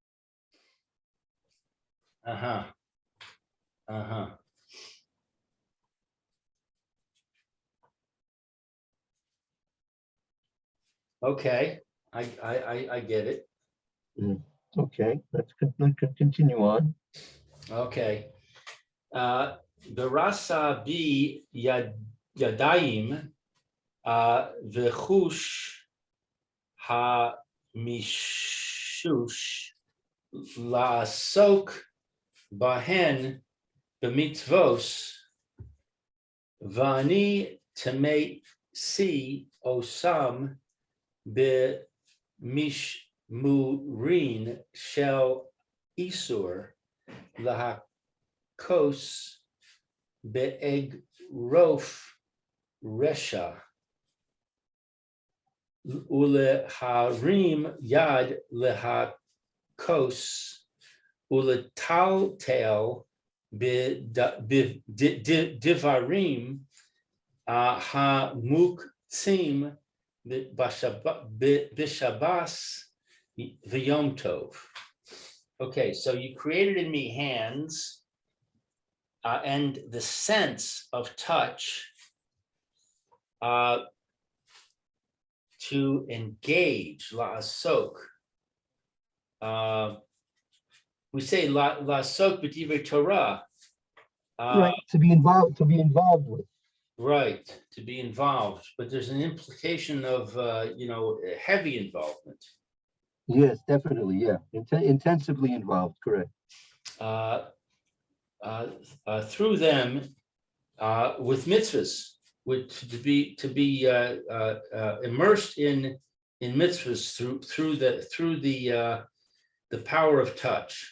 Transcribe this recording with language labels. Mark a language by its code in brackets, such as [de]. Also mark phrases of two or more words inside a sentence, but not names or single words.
[en] Uh-huh. Uh-huh. Okay, I get it. Okay, let's continue on. [he] Okay. בראת בי ידיים וחוש המישוש לעסוק בהן במצוות ואני טמאתי אותם במשמורין של איסור להכות באגרוף רשע ולהרים יד להכות ולטלטל בדברים המוקצים שם בשבת ויום טוב. [en] Okay, so you created in me hands and the sense of touch to engage, la'asok. We say [he] לעסוק בדברי תורה. [en] Right, to be involved with. Right, to be involved, but there's an implication of, heavy involvement. Yes, definitely, yeah. Intensively involved, correct. Through them, with mitzvahs, to be immersed in mitzvahs through the power of touch.